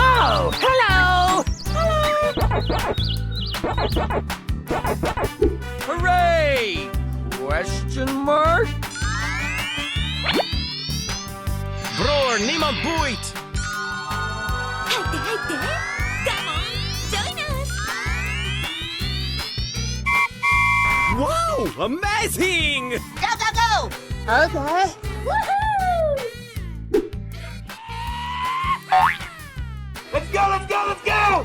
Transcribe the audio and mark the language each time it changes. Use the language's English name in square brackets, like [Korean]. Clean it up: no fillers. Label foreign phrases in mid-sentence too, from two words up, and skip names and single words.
[English] Hello! Hooray! Question mark? [Dutch] Bror, niemand boeit! [Japanese] 入って入って。 [English] Come on, join us. Wow! Amazing! Go, go, go! Okay. Woohoo! Let's go, let's go, let's go!